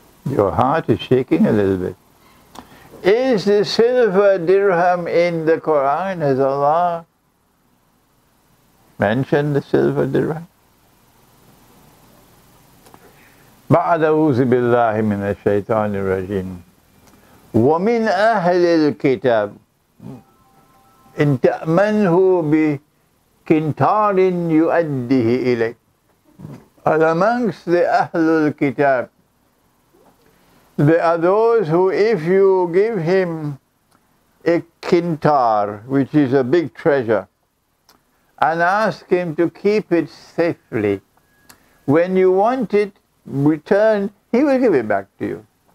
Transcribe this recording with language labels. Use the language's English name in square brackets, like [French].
[English] Your heart is shaking a little bit. Is the silver dirham in the Quran? Has Allah mentioned the silver dirham? [Arabic] بعد أعوذ بالله من الشيطان الرجيم ومن أهل الكتاب إن تأمنه بقنطار يؤديه إليك. [English] And amongst the Ahlul Kitab, there are those who, if you give him a quintar, which is a big treasure, and ask him to keep it safely, when you want it returned, he will give it back to you.